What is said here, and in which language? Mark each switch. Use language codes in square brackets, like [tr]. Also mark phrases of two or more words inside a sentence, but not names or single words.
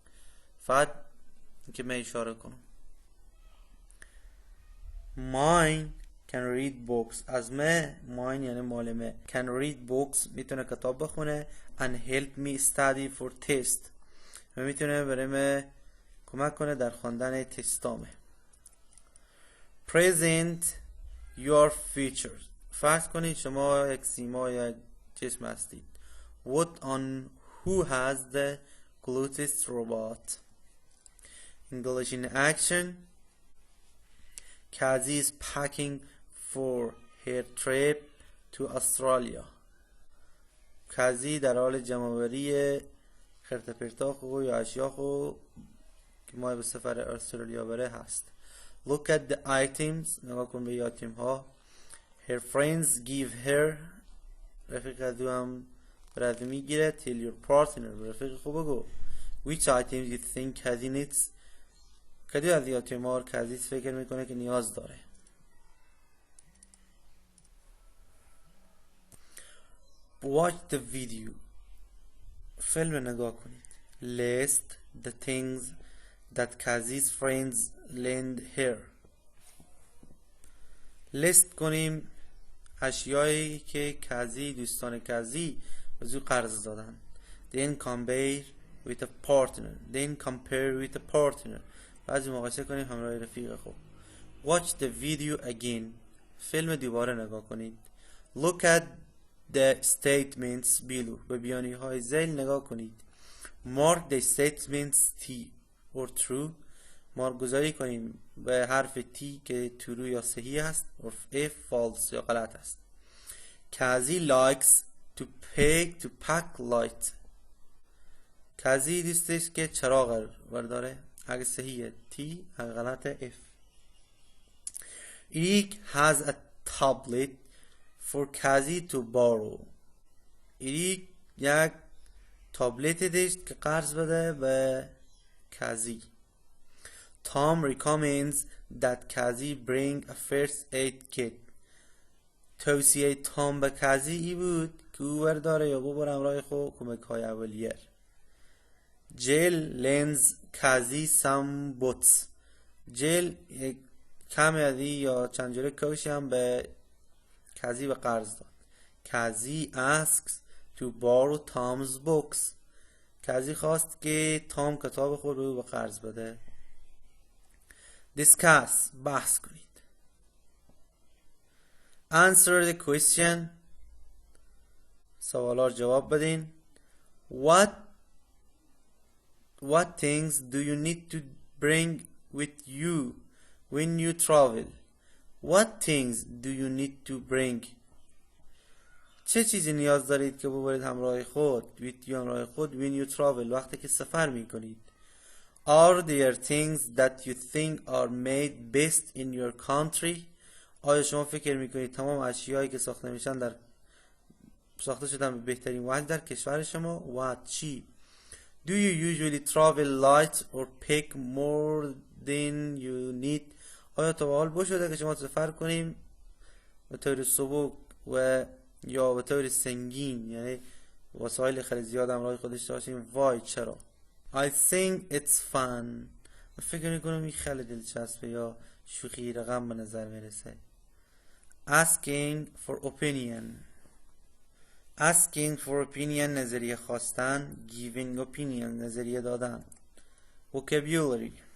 [fa] فقط که من اشاره کنم. [en] Mine can read books. [fa] از mine یعنی مال من [en] can read books [fa] میتونه کتاب بخونه [en] and help me study for test [fa] و میتونه برای من کمک کنه در خواندن تستامه. [en] Present your features. [fa] فرض کنید شما یک سیما یا جسم هستید. [en] What on who has the closest robot? English in action. Kazi is packing for her trip to Australia. [fa] کازی در حال جمع‌آوری خرت پرتاخو یا اشیاخو که ما به سفر استرالیا بره هست. [en] Look at the items. [fa] نگاه کن به آیتم ها. [en] Her friends give her. [fa] رفیق ازو هم برد میگیره. [en] Tell your partner. [fa] رفیق خوب بگو. [en] Which items you think Kazi needs? [fa] کدی از آیتم ها کازی فکر میکنه که نیاز داره. [en] Watch the video. [fa] فیلم نگاه کنید. [en] List the things that Kazi's friends lend her. [fa] لیست کنیم اشیایی که کازی دوستان کازی از او قرض دادن. [en] Then compare with a partner. [fa] بعضی مقایسه کنیم همراه رفیق خوب. [en] Watch the video again. [fa] فیلم دوباره نگاه کنید. [en] Look at the statements below. [fa] به بیانی های ذیل نگاه کنید. [en] Mark the statements T or true. [fa] مارک گذاری کنیم به حرف T که true یا صحیح است و [en] F false [fa] یا غلط است. [en] Kazi likes to pack light. [fa] کازی دوستش که چراغ برداره. اگه صحیحه T، اگه غلطه F. [en] Eric has a tablet for Kazi to borrow. [fa] ایریک یک تابلت داشت که قرض بده به کازی. [en] Tom recommends that Kazi bring a first aid kit. [fa] توصیه تام به کازی ای بود که او برداره یا ببره همراه خود کمک های اولیه. [en] Jill lends Kazi some boots. [fa] جیل کم یادی یا چند جوره کوشی هم به کازی به قرض داد. [en] Kazi asks to borrow Tom's books. [fa] کازی خواست که تام کتاب خود رو به قرض بده. Discuss. بحث کنید. [en] Answer the question. [fa] سوالات جواب بدین. [en] What things do you need to bring with you when you travel? What things do you need to bring? [fa] چه چیزی نیاز دارید که ببرید همراه خود [en] with you [fa] همراه خود [en] when you travel [fa] وقتی که سفر می کنید. [en] Are there things that you think are made best in your country? [fa] آیا شما فکر می کنید تمام اشیایی که ساخته میشن ساخته شدن به بهترین وجه در کشور شما؟ [en] What چی؟ Do you usually travel light or pack more than you need? آیا تا به حال بشده که شما سفر کنیم به طور سبک و یا به طور سنگین، یعنی وسایل خیلی زیاد همراه خودش داشتیم؟ [fa] وای چرا؟ [en] I think it's fun. [fa] فکر میکنم این خیلی دلچسبه یا شوخی رقم به نظر میرسه. [en] Asking for opinion [fa] نظریه خواستن. [en] Giving opinion [fa] نظریه دادن. [en] Vocabulary.